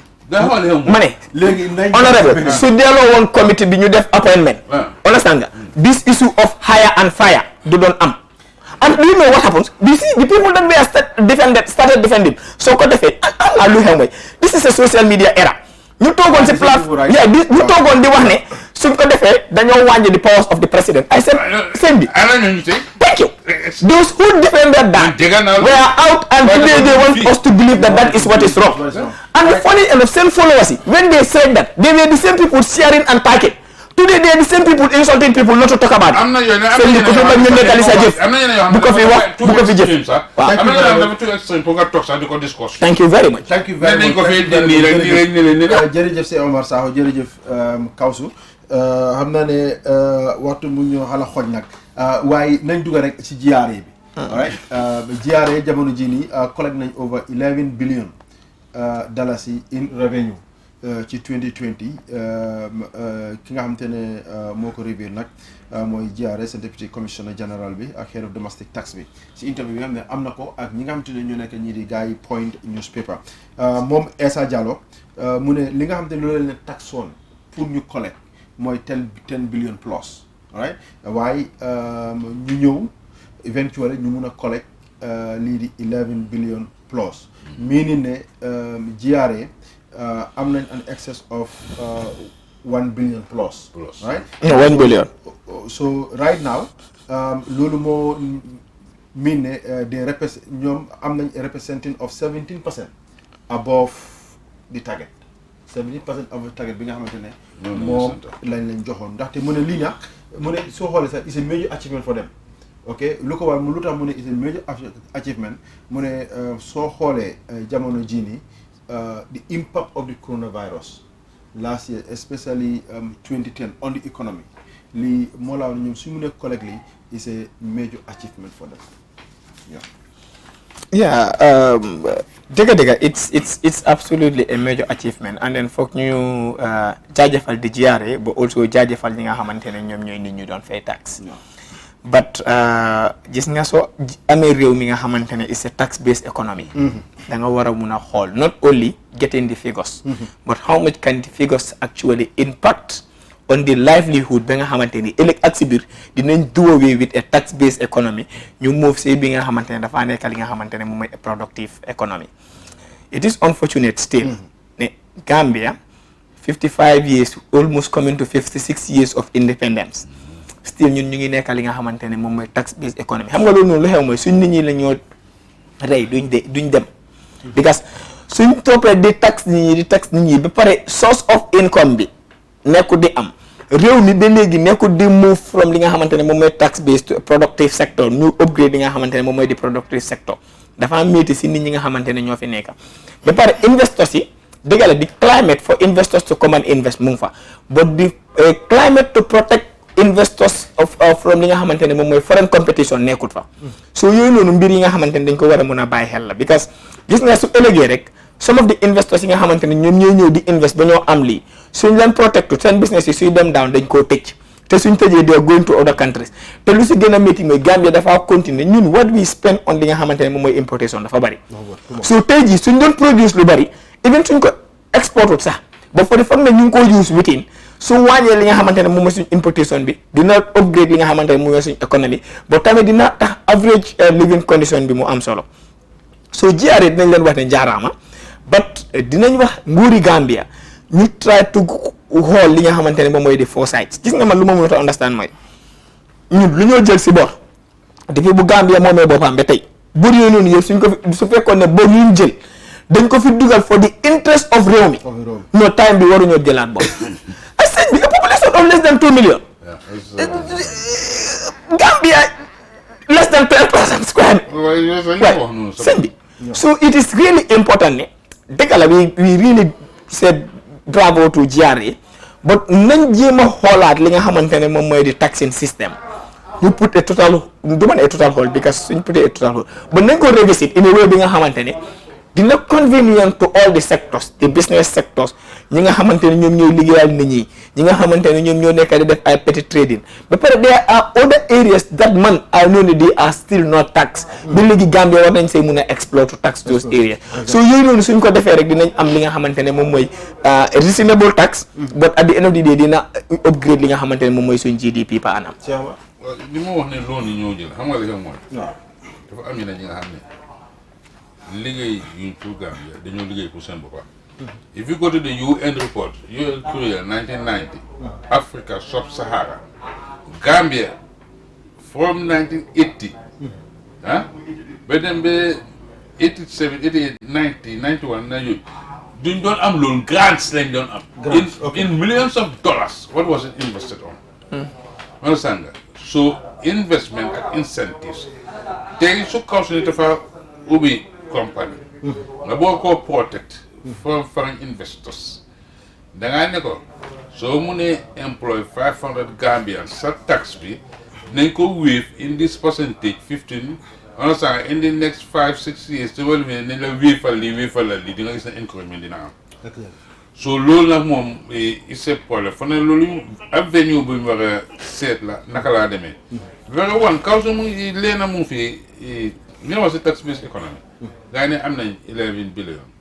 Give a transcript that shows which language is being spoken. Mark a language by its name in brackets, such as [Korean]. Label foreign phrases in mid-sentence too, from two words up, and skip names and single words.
[Wolof] ma ne honorable su delloo woon committee bi ñu def appointment understand nga [English] this issue of hire and fire [Wolof] du doon am [English] and you know what happens you see the people that were started defending soo [Wolof] ko defee lu xew mooy [English] this is a social media era [Wolof] ñu toogoon si plateforme ñu toogoon di wax ne suñ ko defee dañoo wàññi [English] the powers of the president I said [Wolof] seen bi [English] thank you those who defended that were out and today they want us to believe that that is what is wrong and the funny and the same followers when they said that they were the same people sharing and packing today they are the same people insulting people not to talk about it [Wolof] seen bi ku fi bañ ñu nettali sa jëf bu ko fi wax bu ko fi jëf [English] thank you very much [Wolof] jërëjëf Sey Omar Sakho jërëjëf Kawsu xam naa ne waxtu mu ñu xala xoj nag waaye nañ dugg rek ci GRA bi alright GRA jamono ji nii collect nañ over 11 [English] billion dollars in revenue [Wolof] ci 2020 ki nga xamante ne moo ko reveal nag mooy GRA seen [English] deputy commissioner general [Wolof] bi ak head [English] of domestic tax [Wolof] bi ci interview bi nga xam ne am na ko ak ñi nga xamante ne ñoo nekk ñii di gars yi Point newspaper moom Essa Diallo mu ne li nga xamante ne loolu leen tax woon pour ñu collect mooy 10 billion plus alright waaye ñu ñëw eventually ñu mun a collect lii di 11 billion plus meaning ne GRA am nañ [English] an excess of 1 billion plus right [Wolof] 1 billion [English] so right now [Wolof] loolu moo mean ne ñoom am nañ [English] representing of 17% above the target 17% of the target [Wolof] bi nga xamante ne moom lañ joxoon ndaxte mu ne lii nag mu ne soo xoolee sax [English] it's a major achievement for them [Wolof] ok lu ko war lu tax mu ne [English] it's a major achievement [Wolof] mu ne soo xoolee jamono jii nii [English] the impact of the coronavirus last year especially 2010 on the economy [Wolof] lii moo laa ñoom su mu ne collect lii [English] is a major achievement for them [Wolof] dëgg [English] it's absolutely a major achievement and then [Wolof] foog ñu jaajëfal di GRA [English] but also [Wolof] jaajëfal ñi nga xamante ne ñoom ñooy nit ñu doon fay tax but gis nga soo amee réew mi nga xamante ne [English] it's a tax based economy [Wolof] da nga war a mun a xool [English] not only getting the figures but how much can the figures actually impact on the livelihood [Wolof] ba nga xamante ni ëllëg ak si biir dinañ [English] do away with a tax based economy [Wolof] ñu move si bi nga xamante ne dafa nekk li nga xamante ne moom mooy [English] a productive economy. It is unfortunate still [Wolof] ne Gambia [English] 55 years almost coming to 56 years of independence still [Wolof] ñun ñu ngi nekk li nga xamante ne moom mooy [English] tax based economy [Wolof] xam nga loolu noonu lu xew mooy suñ nit ñi la ñoo rey duñ dem because suñ toppee di tax nit ñi ba pare [English] source of income [Wolof] bi nekku di am réew mi ba léegi nekkul di [English] move from [Wolof] li nga xamante ne moom mooy [English] tax based productive sector [Wolof] ñu upgrade li nga xamante ne moom mooy di [English] productive sector [Wolof] dafa métti si nit ñi nga xamante ne ñoo fi nekk ba pare investors yi dëgg la di [English] climate for investors to come and invest [Wolof] mu ngi fa but di [English] climate to protect investors from [Wolof] li nga xamante ne moom mooy [English] foreign competition [Wolof] nekkut fa so yooyu noonu mbir yi nga xamante ne dañ ko war a mën a bàyyi xel la because gis nga su ëllëgee rek [English] some of the investors [Wolof] yi nga xamante ne ñoom ñooy ñëw di invest ba ñoo am lii suñ leen protect seen business yi suy dem down dañ koo tëj te suñ tëjee [English] they are going to other countries [Wolof] te lu si gën a métti mooy Gambia dafa continuer ñun [English] what we spend on [Wolof] li nga xamante ne moom mooy importation dafa bari so tey jii suñ doon produce lu bari even suñ ko export wut sax ba fa foog na ñu ngi ko [English] use within [Wolof] su wàññee li nga xamante ne moom mooy suñ importation bi dina upgrade li nga xamante ne moom mooy suñ économie ba tamit dina tax [English] average living condition [Wolof] bi mu am solo so GRA dinañ leen wax ne jaaraama but dinañ wax nguuri Gambia ñu try to xool li nga xamante ne moom mooy di foresight gis nga man lu ma mënut a understand mooy ñun lu ñoo jël si bor depuis bu Gambia moomee boppam ba tey bor yooyu noonu yëpp suñ ko fi su fekkoon ne bor yuñ jël dañ ko fi dugal [English] for the interest of [Wolof] réew mi [English] no time [Wolof] bi waruñoo jëlaat bor ay sëñ bi [English] a population of less than 2 million [Wolof] Gambia [English] less than 12,000 square [Wolof] waaye sëñ bi [English] so it is really important [Wolof] ne dëgg la [English] we really said bravo to GRA [Wolof] but nañ jéem a xoolaat li nga xamante ne moom mooy di [English] taxing system [Wolof] ñu [English] put a [Wolof] total du ma ne [English] a total hold [Wolof] because suñ putee [English] a total hold but [Wolof] nañ ko [English] revisit in a way [Wolof] bi nga xamante ne dina [English] convenient to all the sectors the business sectors [Wolof] ñi nga xamante ne ñoom ñooy liggéeyal nit ñi ñi nga xamante ne ñoom ñoo nekk di def ay petit trading ba pare [English] there are other areas that [Wolof] man [English] I know [Wolof] ne [English] they are still not taxed [Wolof] ba léegi Gambia war nañ say mun a explore [English] to tax those areas [Wolof] so yooyu noonu suñ ko defee rek dinañ am li nga xamante ne moom mooy [English] reasonable tax but at the end of the day [Wolof] dina upgrade li nga xamante ne moom mooy suñ GDP pa anam li ma wax ne loolu ñoo jël xam nga li nga mooy dafa am ñeneen ñi nga xam ne liggéey yuñ pour Gambia dañoo liggéey pour seen boppam. [English] If you go to the UN report, UN Korea 1990, Africa sub-Sahara, Gambia from 1980, [Wolof] ba dem ba 87, 88, 90, 91 na yooyu duñ doon am loolu grants lañ doon am. [English] In millions of dollars. What was it invested on? [Wolof] Understand nga? So investment ak incentives tey su kaw su ne dafa ubbi company nga boo ko [English] protect from foreign investors [Wolof] dangaa ne ko soo munee [English] employ 500 Gambians [Wolof] sa tax bi nañ ko waive [English] in this percentage 15 understand in the next 5-6 years [Wolof] te wala nañ la waive la lii di nga gis na encouragement dina am so loolu nag moom [French] c'est problème [Wolof] fa ne loolu avenue bu ñu war a seet la naka laa demee very one kaw su mu leena mu fi li nga wax si [English] tax based economy [Wolof] gaa yi ne am nañ 11 billion